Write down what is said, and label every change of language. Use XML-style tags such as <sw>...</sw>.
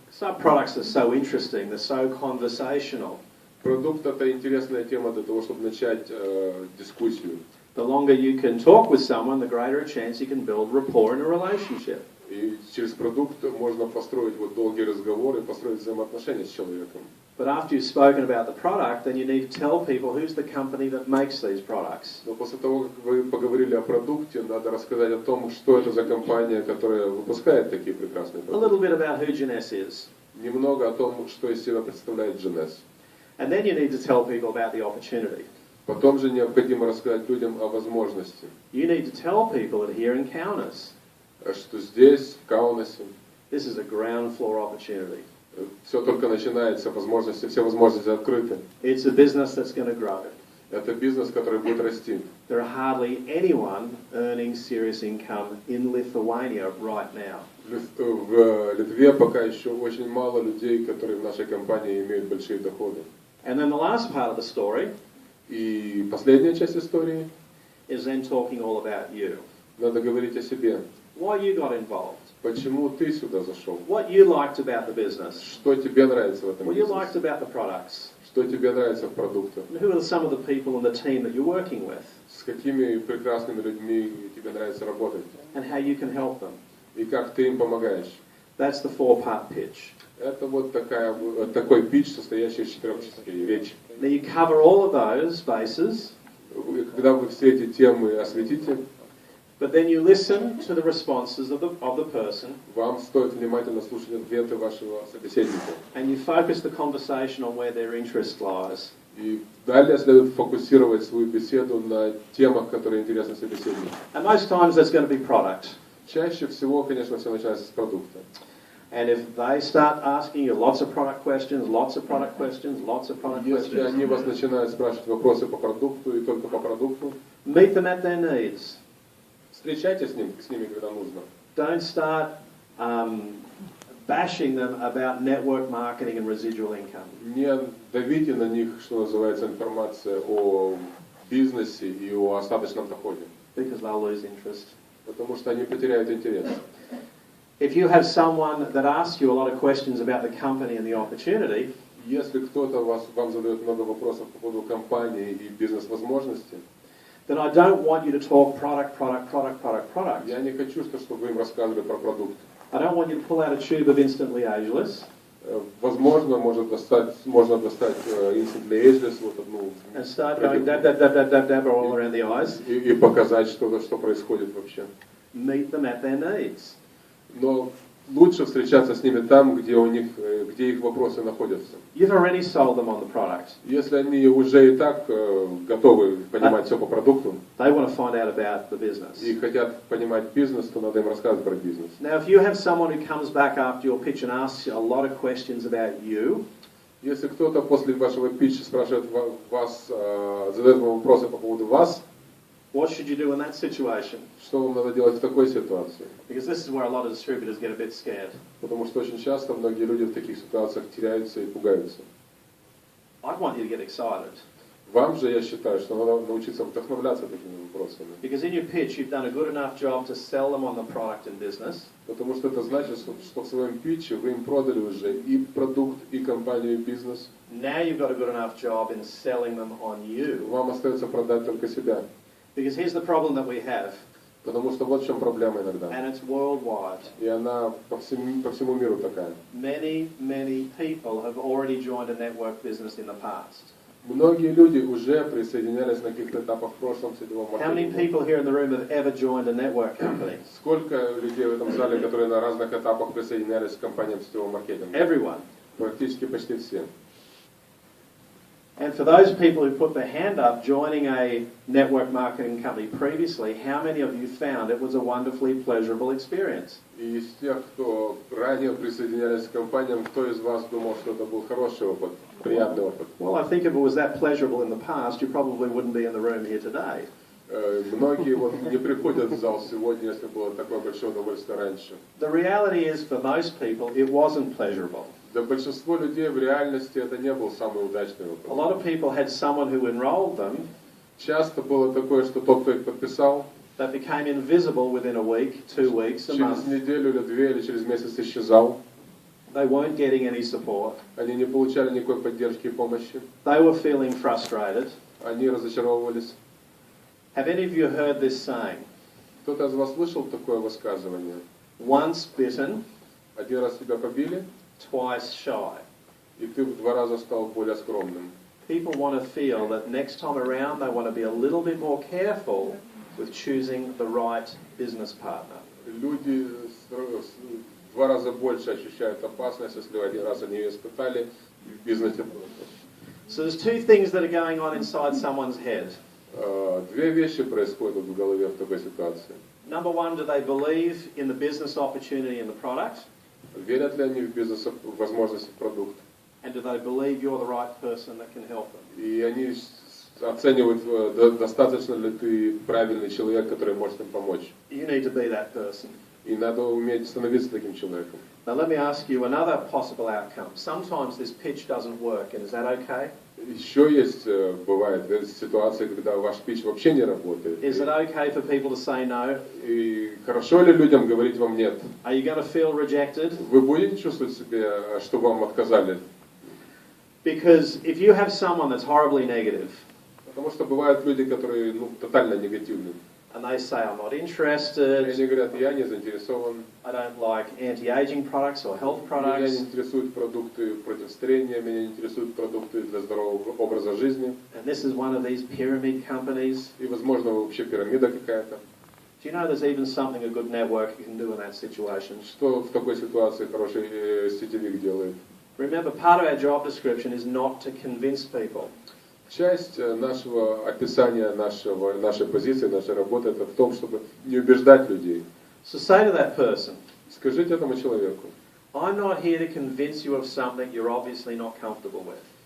<en>Some products are so interesting, they're so conversational.</en> <ru>Продукт это интересная тема для того, чтобы начать дискуссию.</ru> <en>The longer you can talk with someone, the greater a chance you can build rapport in a relationship.</en> <ru>И через продукт можно построить вот долгий разговор и построить взаимоотношения с человеком.</ru> <en>But after you've spoken about the product, then you need to tell people who's the company that makes these products.</en> <ru>Но после того, как вы поговорили о продукте, надо рассказать о том, что это за компания, которая выпускает такие прекрасные</ru> <en>A</en> <ru>продукты.</ru> <en>little bit about who Genes is.</en> <ru>Немного о том, что из себя представляет Genes.</ru> <en>And then you need to tell people about the opportunity.</en> <ru>Потом же необходимо рассказать людям о возможности.</ru> <en>You need to tell people that here in Kaunas,</en> <ru>Что здесь, в Каунасе,</ru> <en>this is a ground floor opportunity.</en> <ru>все только начинается, возможности, все возможности открыты.</ru> <en>It's a business that's going to grow.</en> <ru>Это бизнес, который будет расти.</ru> <en>There are hardly anyone earning serious income in Lithuania right now.</en> <ru>В Литве пока еще очень мало людей, которые в нашей компании имеют большие доходы.</ru> <en>And then the last part of the story</en> <ru>И последняя часть истории,</ru> <en>is then talking all about you.</en> <ru>надо говорить о себе.</ru> <en>Why you got involved.</en> <ru>Почему ты сюда зашел?</ru> <en>What you liked about the business.</en> <ru>Что тебе нравится в этом</ru> <en>What you liked</en> <ru>бизнесе?</ru> <en>about the products.</en> <ru>Что тебе нравится в продуктах?</ru> <en>And who are some of the people in the team that you're working with.</en> <ru>С какими прекрасными людьми тебе нравится работать?</ru> <en>And how you can help them.</en> <ru>И как ты им помогаешь?</ru> <en>That's the 4-part pitch.</en> <ru>Это вот такой питч, состоящий из 4 частей, речь.</ru> <en>Now you cover all of those bases,</en> <ru>Когда вы все эти темы осветите,</ru> <en>but then you listen to the responses of the person,</en> <ru>вам стоит внимательно слушать ответы вашего собеседника.</ru> <en>and you focus the conversation on where their interest lies.</en> <ru>И далее следует фокусировать свою беседу на темах, которые интересны собеседнику.</ru> <en>And most times that's going to be product.</en> <ru>Чаще всего, конечно, все начинается с продукта.</ru> <en>And if they start asking you lots of product questions, lots of product questions, lots of product</en> <ru>Если они</ru> <en>questions,</en> <ru>вас начинают спрашивать вопросы по продукту и только по продукту,</ru> <en>meet them at their needs.</en> <ru>встречайтесь с ними, когда нужно.</ru> <en>Don't start bashing them about network marketing and residual income.</en> <ru>Не давите на них, что называется, информация о бизнесе и о остаточном доходе,</ru> <en>Because they'll lose interest.</en> <ru>потому что они потеряют интерес.</ru> <en>If you have someone that asks you a lot of questions about the company and the opportunity,</en> <ru>Если кто-то вам задает много вопросов по поводу компании и бизнес-возможностей,</ru> <en>then I don't want you to talk product.</en> <ru>я не хочу, чтобы вы им рассказывали про продукт.</ru> <en>I don't want you to pull out a tube of instantly ageless</en> <ru>Возможно, можно достать instantly ageless, вот одну,</ru> <en>and start going dab all around the eyes.</en> <ru>и показать что-то, что происходит вообще.</ru> <en>Meet them at their needs.</en> <ru>Но лучше встречаться с ними там, где их вопросы находятся.</ru> <en>You've already sold them on the product.</en> <ru>Если они уже и так готовы понимать все по продукту</ru> <en>They want to find out about the business.</en> <ru>и хотят понимать бизнес, то надо им рассказывать про бизнес.</ru> <en>Now, if you have someone who comes back after your pitch and asks you a lot of questions about you,</en> <ru>Если кто-то после вашего питча спрашивает вас, задает вам вопросы по поводу вас,</ru> <en>what should you do in that situation?</en> <ru>что вам надо делать в такой ситуации?</ru> <en>Because this is where a lot of distributors get a bit scared.</en> <ru>Потому что очень часто многие люди в таких ситуациях теряются и пугаются.</ru> <en>I'd want you to get excited.</en> <ru>Вам же, я считаю, что надо научиться вдохновляться такими вопросами.</ru> <en>Because in your pitch, you've done a good enough job to sell them on the product and business.</en> <ru>Потому что это значит, что в своем питче вы им продали уже и продукт, и компанию, и бизнес.</ru> <en>Now you've got a good enough job in selling them on you.</en> <ru>Вам остается продать только себя.</ru> <en>Because here's the problem that we have,</en> <ru>Потому что вот в чем проблема иногда.</ru> <en>and it's worldwide.</en> <ru>И она по всему миру такая.</ru> <en>Many people have already joined a network business in the past.</en> <ru>Многие люди уже присоединялись на каких-то этапах в прошлом сетевом</ru> <en>How many</en> <ru>маркетинге.</ru> <en>people here in the room have ever joined a network company?</en> <ru>Сколько людей в этом зале, которые на разных этапах присоединялись к компаниям сетевого маркетинга?</ru> <en>Everyone.</en> <ru>Практически почти все.</ru> <en>And for those people who put their hand up joining a network marketing company previously, how many of you found it was a wonderfully pleasurable experience?</en> <ru>И из тех, кто ранее присоединялись к компаниям, кто из вас думал, что это был хороший опыт, приятный опыт?</ru> <en>Well, I think if it was that pleasurable in the past, you probably wouldn't be in the room here today.</en> <ru>Многие не приходят в зал сегодня, если было такое большое удовольствие раньше.</ru> <en>The reality is, for most people, it wasn't pleasurable.</en> <ru>Для большинства людей в реальности это не был самый удачный</ru> <en>A</en> <ru>опыт.</ru> <en>lot of people had someone who enrolled them,</en> <ru>Часто было такое, что тот, кто их подписал,</ru> <en>that became invisible within a week, 2 weeks, a</en> <ru>через</ru> <en>month.</en> <ru>неделю или две, или через месяц исчезал.</ru> <en>They weren't getting any support.</en> <ru>Они не получали никакой поддержки и помощи.</ru> <en>They were feeling frustrated.</en> <ru>Они разочаровывались.</ru> <en>Have any of you heard this saying?</en> <ru>Кто-то из вас слышал такое высказывание?</ru> <en>Once bitten,</en> <ru>Один раз тебя побили,</ru> <en>twice shy.</en> <ru>и ты в 2 раза стал более скромным.</ru> <en>People want to feel that next time around they want to be a little bit more careful with choosing the right business partner.</en> <ru>Люди в 2 раза больше ощущают опасность, если 1 раз они ее испытали в бизнесе.</ru> <en>So there's 2 things that are going on inside someone's head.</en> <ru>2 вещи происходят в голове в такой ситуации.</ru> <en>Number 1, do they believe in the business opportunity and the product?</en> <ru>Верят ли они в бизнес, в возможности продукта?</ru> <en>And do they believe you're the right person that can help them?</en> <ru>И они оценивают, достаточно ли ты правильный человек, который может им помочь.</ru> <en>You need to be that person.</en> <ru>И надо уметь становиться таким человеком.</ru> <en>Now let me ask you another possible outcome. Sometimes this pitch doesn't work, and is that okay?</en> <ru>Еще есть, бывает, ситуации, когда ваш питч вообще не работает.</ru> <en>Is it okay for people to say no?</en> <ru>И хорошо ли людям говорить вам нет?</ru> <en>Are you going to feel rejected?</en> <ru>Вы будете чувствовать себя, что вам отказали?</ru> <en>Because if you have someone that's horribly negative,</en> <ru>Потому что бывают люди, которые тотально негативны.</ru> <en>and they say, I'm not</en> <ru>И</ru> <en>interested,</en> <ru>они говорят, я не заинтересован,</ru> <en>I don't like anti-aging products or health</en> <ru>меня не</ru> <en>products,</en> <ru>интересуют продукты против старения, меня не интересуют продукты для здорового образа жизни.</ru> <en>and this is one of these pyramid companies.</en> <ru>И, возможно, вообще пирамида какая-то.</ru> <en>Do you know there's even something a good networker can do in that situation?</en> <ru>Что в такой ситуации хороший сетевик делает?</ru> <en>Remember, part of our job description is not to convince people.</en> <ru>Часть нашего описания, нашей позиции, нашей работы, это в том, чтобы не убеждать людей.</ru> <en>So say to that person,</en> <ru>Скажите этому человеку,</ru> <en>I'm not here to convince you of something you're obviously not comfortable with.</en>